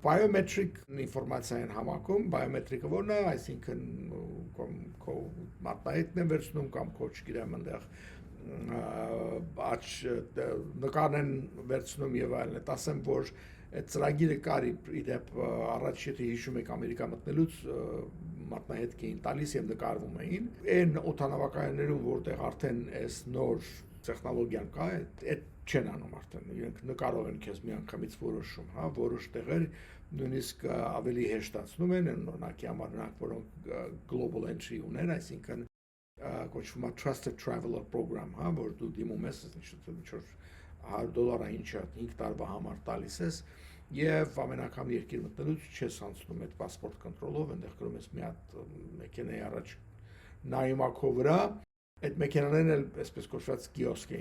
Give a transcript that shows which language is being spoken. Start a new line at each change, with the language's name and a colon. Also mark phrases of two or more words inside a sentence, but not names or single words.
Armenian: Biometric ինֆորմացիան համակում, biometric-ը որն է, այսինքն քո մատնահետն է վերցնում կամ քո չգիտեմ այնտեղ աչ նկարն են վերցնում եւ այլն, ասեմ որ այդ ծրագիրը կար իդեպ առաջ եթե հիշում եք Ամերիկա մտնելուց մատնահետք էին տալիս եւ նկարվում էին այն օդանավակայաններում որտեղ արդեն այս նոր տեխնոլոգիան կա այդ չեն անում արդեն իրենք նկարով են քեզ միանգամից որոշում հա որոշ տեղեր նույնիսկ ավելի հեշտացնում են օրինակի համար նրանք որոնք
English: global entry
Armenian: ունեն այսինքն կոչվում
English: է trusted traveler program,
Armenian: հա, որ դու դիմում ես $100 ինչը 5 տարվա համար տալիս ես եւ ամեն անգամ երկիր մտնելուց չես անցնում այդ паспорт կոնտրոլով, այնտեղ գրում ես մի հատ մեքենայի առաջ նայում ակո վրա, այդ մեքենաներն էլ այսպես կոչված կիոսկ